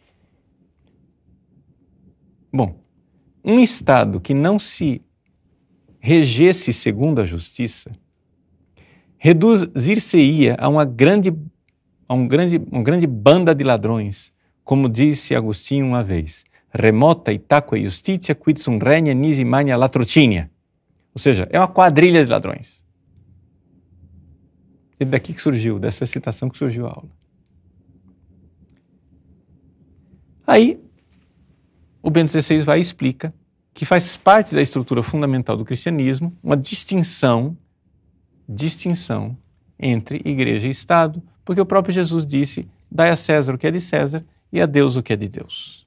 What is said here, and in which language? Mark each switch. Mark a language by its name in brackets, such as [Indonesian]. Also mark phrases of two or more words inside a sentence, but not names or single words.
[Portuguese] Bom, um Estado que não se regesse segundo a justiça, reduzir-se-ia a uma grande banda de ladrões, como disse Agostinho uma vez, [Latin] remota itaque justitia quid sum regna nisi magna latrocinia. [Portuguese] Ou seja, é uma quadrilha de ladrões. E daqui que surgiu, dessa citação que surgiu a aula. Aí, o Bento XVI vai e explica que faz parte da estrutura fundamental do cristianismo uma distinção entre igreja e Estado, porque o próprio Jesus disse, dai a César o que é de César e a Deus o que é de Deus.